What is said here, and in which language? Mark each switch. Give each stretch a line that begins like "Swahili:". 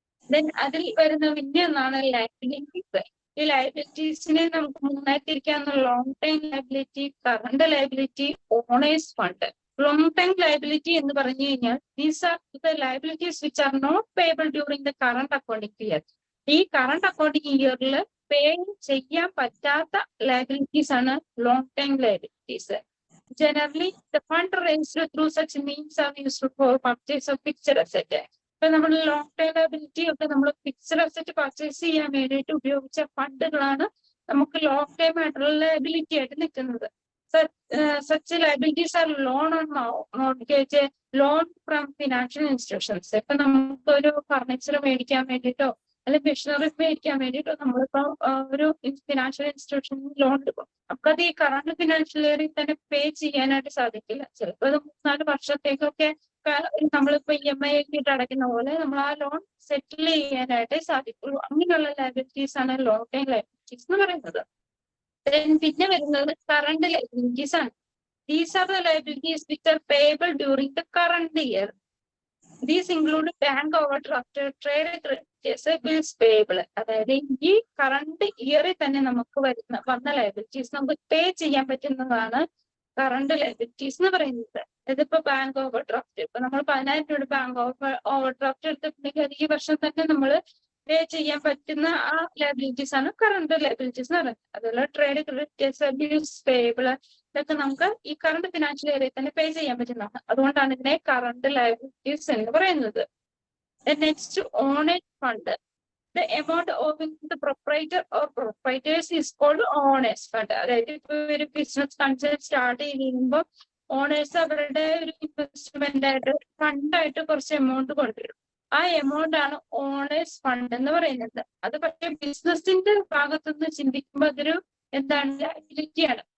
Malayalam: Then അതിൽ വരുന്ന പിന്നെ ഒന്നാണ് ലയബിലിറ്റീസ്. ഈ ലയബിലിറ്റീസിനെ നമുക്ക് മൂന്നായി തിരിക്കാവുന്ന long time liability, current liability, owners fund.
English: long time liability
Malayalam: എന്ന് പറഞ്ഞു കഴിഞ്ഞാൽ
English: These are the liabilities which are not payable during the current accounting year.
Malayalam: ഈ കറണ്ട് അക്കൗണ്ടിംഗ് ഇയറിൽ പേ ചെയ്യാൻ പറ്റാത്ത ലയബിലിറ്റീസ് ആണ് long time liabilities.
English: Generally, the fund raised through such means are used for purchase of fixed asset.
Malayalam: ഇപ്പൊ നമ്മൾ long time liability ഒക്കെ നമ്മൾ fixed asset purchase ചെയ്യാൻ വേണ്ടിയിട്ട് ഉപയോഗിച്ച ഫണ്ടുകളാണ് നമുക്ക് ലോങ് ടൈം ആയിട്ടുള്ള ലയബിലിറ്റി ആയിട്ട് നിൽക്കുന്നത്.
English: Such liabilities are loan on mortgage, loan from financial institutions.
Malayalam: ഇപ്പൊ നമുക്കൊരു ഫർണിച്ചർ മേടിക്കാൻ വേണ്ടിയിട്ടോ അല്ലെങ്കിൽ മെഷീനറീസ് മേടിക്കാൻ വേണ്ടിയിട്ടോ നമ്മളിപ്പോ ഒരു ഫിനാൻഷ്യൽ ഇൻസ്റ്റിറ്റ്യൂഷനിൽ ലോൺ എടുക്കും. നമുക്കത് ഈ കറണ്ട് ഫിനാൻഷ്യൽ ഇയറിൽ തന്നെ പേ ചെയ്യാനായിട്ട് സാധിക്കില്ല. ചിലപ്പോൾ അത് 3-4 വർഷത്തേക്കൊക്കെ നമ്മളിപ്പോ EMI ആയിട്ട് അടയ്ക്കുന്ന പോലെ നമ്മൾ ആ ലോൺ സെറ്റിൽ ചെയ്യാനായിട്ടേ സാധിക്കുള്ളൂ. അങ്ങനെയുള്ള ലയബിലിറ്റീസ് ആണ് ലോങ് ടൈം ലയബിലിറ്റീസ് എന്ന് പറയുന്നത്. പിന്നെ വരുന്നത് കറണ്ട് ലയബിലിറ്റീസ് ആണ്.
English: These are the liabilities which are payable during the current year. These include bank overdraft, trade creditors, bills payable.
Malayalam: അതായത് ഈ കറണ്ട് ഇയറിൽ തന്നെ നമുക്ക് വന്ന ലയബിലിറ്റീസ് നമുക്ക് പേ ചെയ്യാൻ പറ്റുന്നതാണ് കറണ്ട് ലയബിലിറ്റീസ് എന്ന് പറയുന്നത്. ഇതിപ്പോ ബാങ്ക് ഓവർഡ്രാഫ്റ്റ്, ഇപ്പൊ നമ്മൾ 10,000 രൂപ ബാങ്ക് ഓവർഡ്രാഫ്റ്റ് എടുത്തിട്ടുണ്ടെങ്കിൽ അത് ഈ വർഷം തന്നെ നമ്മൾ പേ ചെയ്യാൻ പറ്റുന്ന ആ ലയബിലിറ്റീസ് ആണ് കറണ്ട് ലയബിലിറ്റീസ് എന്ന് പറയുന്നത്. അതുപോലെ ട്രേഡ് ക്രെഡിറ്റേഴ്സ്, ബിൽസ് പേയബിൾ, ഇതൊക്കെ നമുക്ക് ഈ കറണ്ട് ഫിനാൻഷ്യൽ ഇയറിൽ തന്നെ പേ ചെയ്യാൻ പറ്റുന്നതാണ്. അതുകൊണ്ടാണ് ഇതിനെ കറണ്ട് ലയബിലിറ്റീസ് എന്ന് പറയുന്നത്.
English: Next owners fund. The amount owing to the proprietor or proprietors is called owners fund.
Malayalam: അതായത് ഇപ്പൊ ഒരു ബിസിനസ് കൺസെപ്റ്റ് സ്റ്റാർട്ട് ചെയ്യുമ്പോൾ ഓണേഴ്സ് അവരുടെ ഒരു ഇൻവെസ്റ്റ്മെന്റ് ആയിട്ട് ഫണ്ടായിട്ട് കുറച്ച് എമൗണ്ട് കൊണ്ടുവരും. ആ എമൗണ്ട് ആണ് ഓണേഴ്സ് ഫണ്ട് എന്ന് പറയുന്നത്. അത് പക്ഷേ ബിസിനസിന്റെ ഭാഗത്തുനിന്ന് ചിന്തിക്കുമ്പോൾ അതൊരു എന്താണ് ലയബിലിറ്റിയാണ്.